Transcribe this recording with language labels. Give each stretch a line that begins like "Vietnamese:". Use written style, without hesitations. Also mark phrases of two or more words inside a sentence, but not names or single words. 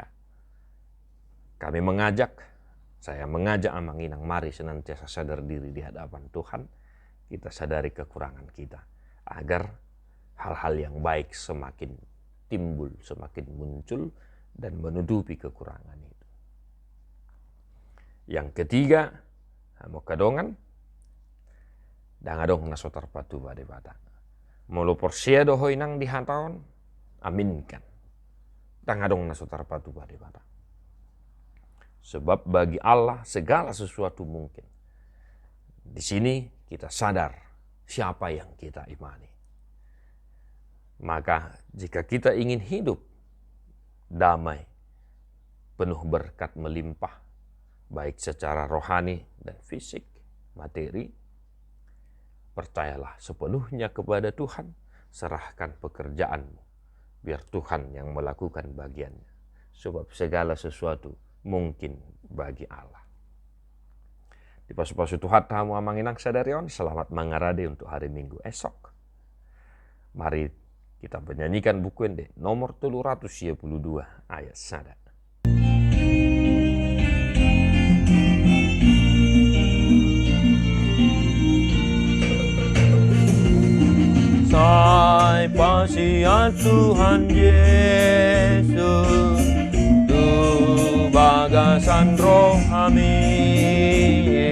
Indonesian: Kami saya mengajak Amanginang, mari senantiasa sadar diri di hadapan Tuhan. Kita sadari kekurangan kita, agar hal-hal yang baik semakin timbul, semakin muncul, dan menutupi kekurangan itu. Yang ketiga,
Batak Toba: mau kadongan, dangadong nasotar patu pada bata. Molo porsia dohoi nang dihataon, aminkan. Dangadong nasotar patu pada bata.
Indonesian: Sebab bagi Allah segala sesuatu mungkin. Di sini kita sadar siapa yang kita imani. Maka jika kita ingin hidup damai, penuh berkat melimpah, baik secara rohani dan fisik, materi, percayalah sepenuhnya kepada Tuhan, serahkan pekerjaanmu, biar Tuhan yang melakukan bagiannya. Sebab segala sesuatu mungkin bagi Allah.
Batak Toba: Di pasu-pasu Tuhan tamu Amanginang sadarion,
Indonesian: selamat mengarade untuk hari Minggu esok. Mari kita menyanyikan buku ende nomor 322 ayat sada.
Batak Toba: Sai pasiat Tuhan Yesus, tu bagasan roh amin.